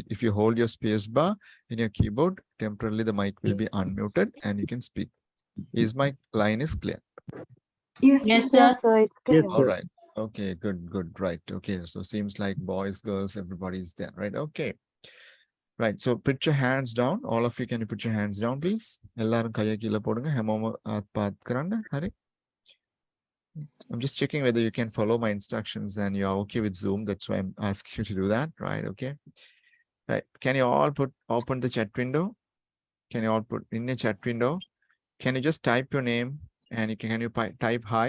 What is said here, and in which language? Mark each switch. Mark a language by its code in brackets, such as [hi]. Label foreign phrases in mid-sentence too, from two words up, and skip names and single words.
[en] If you hold your space bar in your keyboard, temporarily the mic will be unmuted and you can speak. Is my line is clear? Yes, Yes, sir. sir. Yes, sir. It's clear. Yes, All sir. right. Okay, good, right. Okay, so seems like boys, girls, everybody is there, right? Okay. Right, so put your hands down. All of you, can you put your hands down, please? [ta] எல்லாரும் கையை கீழே போடுங்க [si] හැමෝම අත්පාත් කරන්න හරි [en] I'm just checking whether you can follow my instructions and you are okay with Zoom. That's why I'm asking you to do that, right? Okay. Right. Can you all open the chat window? Can you all put in the chat window? Can you just type your name and can you type hi?